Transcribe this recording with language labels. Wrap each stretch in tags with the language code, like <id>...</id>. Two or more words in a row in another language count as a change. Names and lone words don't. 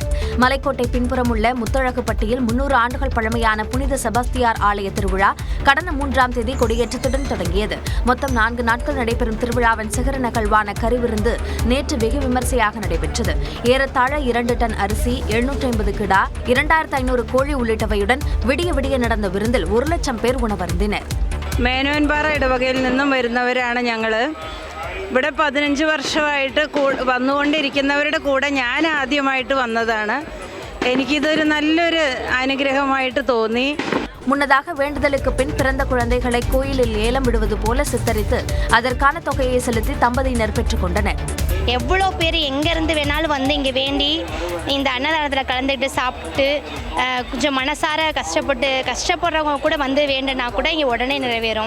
<ta>மலைக்கோட்டை பின்புறம் உள்ள முத்தழகுப்பட்டியில் 300 ஆண்டுகள் பழமையான புனித செபஸ்தியார் ஆலய திருவிழா கடந்த 3ஆம் தேதி கொடியேற்றத்துடன் தொடங்கியது. மொத்தம் 4 நாட்கள் நடைபெறும் திருவிழாவின் சிகர நிகழ்வான கறி விருந்து நேற்று வெகு விமர்சையாக நடைபெற்றது. ஏறத்தாழ 2 டன் அரிசி, 750 கிடா, 2500 கோழி உள்ளிட்டவையுடன் விடிய விடிய நடந்த விருந்தில் 1 லட்சம் பேர் உணவருந்தினர்.</ta> <ml>മേനോൻപാറ ഇടവകയിൽ നിന്നും വരുന്നവരാണ് ഞങ്ങൾ. ഇവിടെ 15 വർഷമായിട്ട് വന്നുകൊണ്ടിരിക്കുന്നവരുടെ കൂടെ ഞാൻ ആദ്യമായിട്ട് വന്നതാണ്. എനിക്കിതൊരു നല്ലൊരു അനുഗ്രഹമായിട്ട് തോന്നി.</ml> <ta>முன்னதாக வேண்டுதலுக்கு பின் பிறந்த குழந்தைகளை கோயிலில் ஏலம் விடுவது போல சித்தரித்து அதற்கான தொகையை செலுத்தி தம்பதியினர் பெற்றுக் கொண்டனர். எவ்வளோ பேர் எங்கேருந்து வேணாலும் வந்து இங்கே வேண்டி இந்த அன்னதானத்தில் கலந்துக்கிட்டு சாப்பிட்டு கொஞ்சம் மனசார கஷ்டப்படுறவங்க கூட வந்து வேண்டுனா கூட இங்கே உடனே நிறைவேறும்.</ta>